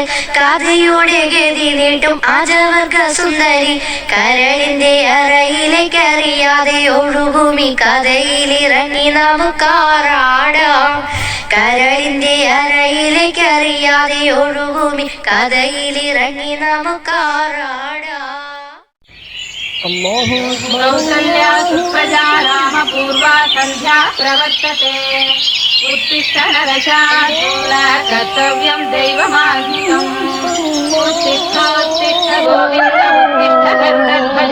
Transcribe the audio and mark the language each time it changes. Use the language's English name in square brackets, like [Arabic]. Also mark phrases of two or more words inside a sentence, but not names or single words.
[Malayalam] കഥയുടെ ഗതി നീട്ടും ആജവർഗ സുന്ദരി. കരളിന്റെ അറയിലേക്കറിയാതെ ഒഴുകുമി കഥയിലിറങ്ങി നമുക്കാറാടാം. കരളിന്റെ അറയിലേക്കറിയാതെ ഒഴുകുമി കഥയിലിറങ്ങി നമുക്കാറാടാം. [Sanskrit] कौसल्या सुप्रजा रामपूर्वा सन्ध्या प्रवर्तते. उत्तिष्ठ नरशार्दूल कर्तव्यं दैवमान्वितम्. उत्तिष्ठोत्तिष्ठ गोविन्द उत्तिष्ठ गरुडध्वज.